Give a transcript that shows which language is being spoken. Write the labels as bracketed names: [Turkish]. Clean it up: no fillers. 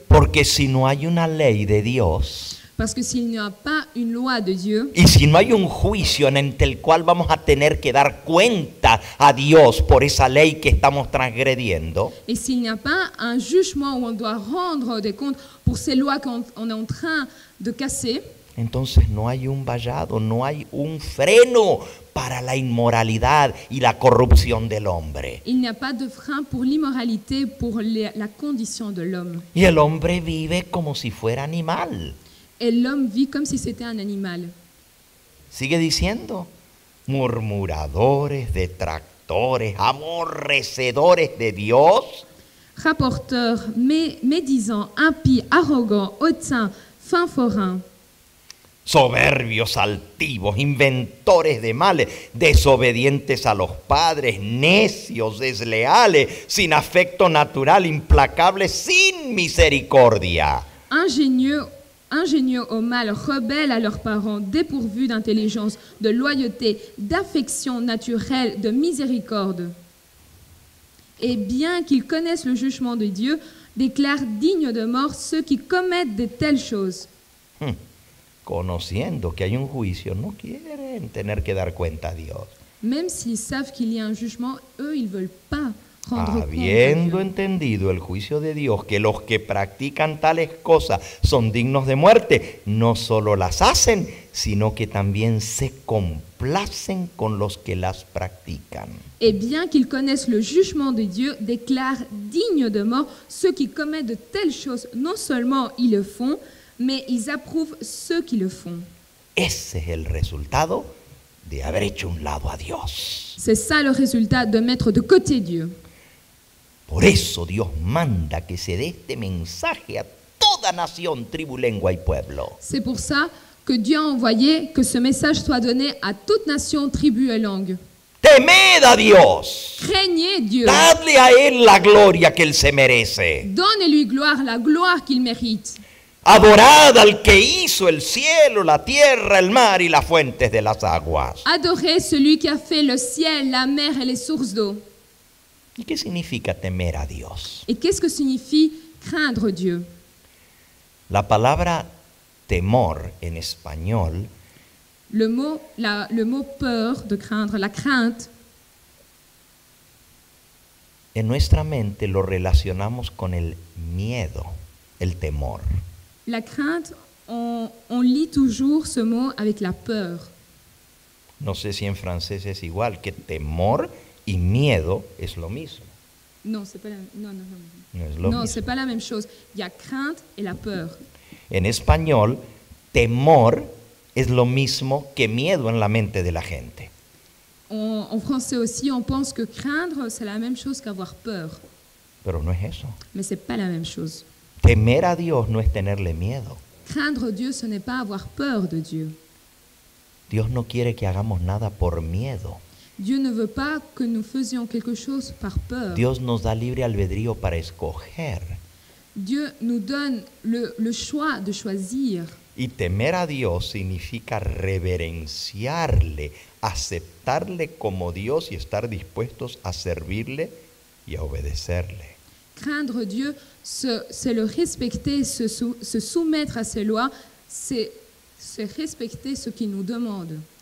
[Spanish] Porque si no hay una ley de Dios, [French] Parce que s'il n'y a pas une loi de Dieu, [Spanish] y si no hay un juicio en el cual vamos a tener que dar cuenta a Dios por esa ley que estamos transgrediendo, [French] et s'il n'y a pas un jugement où on doit rendre des comptes pour ces lois qu'on est en train de casser, [Spanish] entonces no hay un vallado, no hay un freno para la inmoralidad y la corrupción del hombre. [French] il n'y a pas de frein pour l'immoralité, pour la condition de l'homme. [Spanish] Y el hombre vive como si fuera animal. [French] Et l'homme vit comme si c'était un animal. [Spanish] Sigue diciendo, murmuradores, detractores, aborrecedores de Dios, [French] Rapporteur, médisant, impie, arrogant, hautain, fin forain, [Spanish] soberbios, altivos, inventores de males, desobedientes a los padres, necios, desleales, sin afecto natural, implacables, sin misericordia. [French] ingénieux au mal, rebelles à leurs parents, dépourvus d'intelligence, de loyauté, d'affection naturelle, de miséricorde. Et bien qu'ils connaissent le jugement de Dieu, déclarent dignes de mort ceux qui commettent de telles choses. [Spanish] Conociendo que hay un juicio, no quieren tener que dar cuenta a Dios. [French] Même s'ils savent qu'il y a un jugement, eux, ils ne veulent pas rendre compte à [Spanish] Habiendo [French] Dieu. [Spanish] entendido el juicio de Dios, que los que practican tales cosas son dignos de muerte, no solo las hacen, sino que también se complacen con los que las practican. [French] Et bien qu'ils connaissent le jugement de Dieu, déclarent dignes de mort ceux qui commettent de telles choses. Non seulement ils le font, mais ils approuvent ceux qui le font. [Spanish] Ese es el resultado de haber hecho un lado a Dios. [French] C'est ça le résultat de mettre de côté Dieu. [Spanish] Por eso Dios manda que se dé este mensaje a toda nación, tribu, lengua y pueblo. [French] C'est pour ça que Dieu a envoyé que ce message soit donné à toute nation, tribu et langue. [Spanish] Temed a Dios. [French] Craignez Dieu. [Spanish] Dadle a Él la gloria que Él se merece. [French] Donnez-lui gloire, la gloire qu'il mérite. [Spanish] Adorad al que hizo el cielo, la tierra, el mar y las fuentes de las aguas. [French] Adorez celui qui a fait le ciel, la mer et les sources d'eau. [Spanish] ¿Y qué significa temer a Dios? [French] Et qu'est-ce que signifie craindre Dieu? [Spanish] La palabra temor en español [French] Le mot peur, de craindre, la crainte, [Spanish] en nuestra mente lo relacionamos con el miedo, el temor. [French] la crainte, on lit toujours ce mot avec la peur. [Spanish] No sé si en francés es igual, que temor y miedo es lo mismo. [French] Non, c'est pas la, non, [Spanish] No es lo [French] non, [Spanish] mismo. [French] c'est pas la même chose. Il y a crainte et la peur. [Spanish] En español, temor es lo mismo que miedo en la mente de la gente. [French] En français aussi, on pense que craindre, c'est la même chose qu'avoir peur. [Spanish] Pero no es eso. [French] Mais c'est pas la même chose. [Spanish] Temer a Dios no es tenerle miedo. [French] Craindre Dieu, ce n'est pas avoir peur de Dieu. [Spanish] Dios no quiere que hagamos nada por miedo. [French] Dieu ne veut pas que nous faisions quelque chose par peur. [Spanish] Dios nos da libre albedrío para escoger. [French] Dieu nous donne le choix de choisir. [Spanish] Y temer a Dios significa reverenciarle, aceptarle como Dios y estar dispuestos a servirle y a obedecerle. [French] Craindre Dieu, c'est le respecter, se soumettre à ses lois, c'est respecter ce qu'il nous demande.